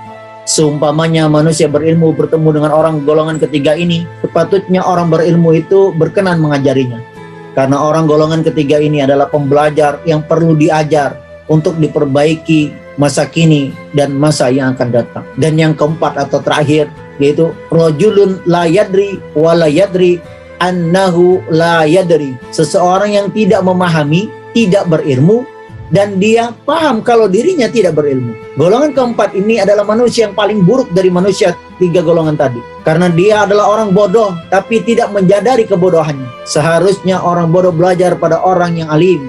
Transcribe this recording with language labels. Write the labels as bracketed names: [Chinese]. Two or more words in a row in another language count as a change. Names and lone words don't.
[Indonesian] Seumpamanya manusia berilmu bertemu dengan orang golongan ketiga ini, sepatutnya orang berilmu itu berkenan mengajarinya. Karena orang golongan ketiga ini adalah pembelajar yang perlu diajar untuk diperbaiki masa kini dan masa yang akan datang. Dan yang keempat atau terakhir, yaitu [Arabic] رجل لا يدري ولا يدري أنه لا يدري. [Indonesian] Seseorang yang tidak memahami, tidak berilmu, dan dia paham kalau dirinya tidak berilmu. Golongan keempat ini adalah manusia yang paling buruk dari manusia tiga golongan tadi. Karena dia adalah orang bodoh, tapi tidak menyadari kebodohannya. Seharusnya orang bodoh belajar pada orang yang alim.